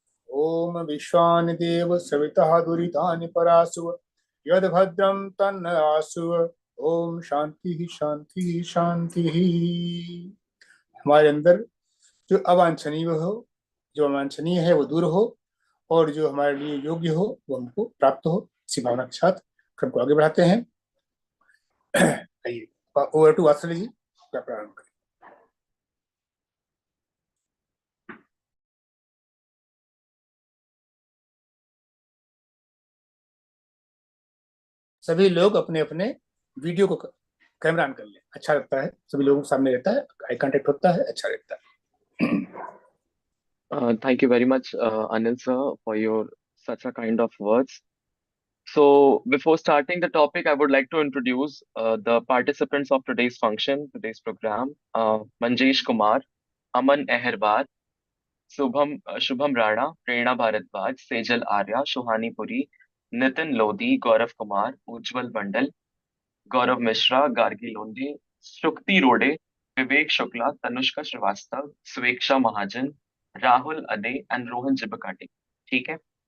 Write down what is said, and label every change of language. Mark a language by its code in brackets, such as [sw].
[sa] ओम विश्वानि देव सवितः दुरितानि परासुव यद्भद्रं तन्न आसुव। ओम शांति शांति शांति। [hi] हमारे अंदर जो अवांछनीय हो, जो अवांछनीय है वो दूर हो, और जो हमारे लिए योग्य हो वो हमको प्राप्त हो। इसी भावना के साथ क्रम को आगे बढ़ाते हैं। आइए ओवर टू वात्सल्य जी, क्या प्रारंभ करें। सभी लोग अपने अपने वीडियो को कैमरा ऑन कर लें, अच्छा लगता है, सभी लोगों के सामने रहता है, आई कांटेक्ट होता है, अच्छा लगता है। [en] Thank you very much, Anil sir, for your such a kind of words. So, before starting the topic, I would like to introduce the participants of today's function, today's program. Manjesh Kumar, Aman Eherbar, Shubham Rana, Prerna Bharadwaj, Sejal Arya, Shuhani Puri, Nitin Lodi, Gaurav Kumar, Ujjwal Bandal, Gaurav Mishra, Gargi Londe, Shukti Rode, Vivek Shukla, Tanushka Srivastav, Sweksha Mahajan, Rahul Ade, and Rohan Jibakati. [hi] ठीक है?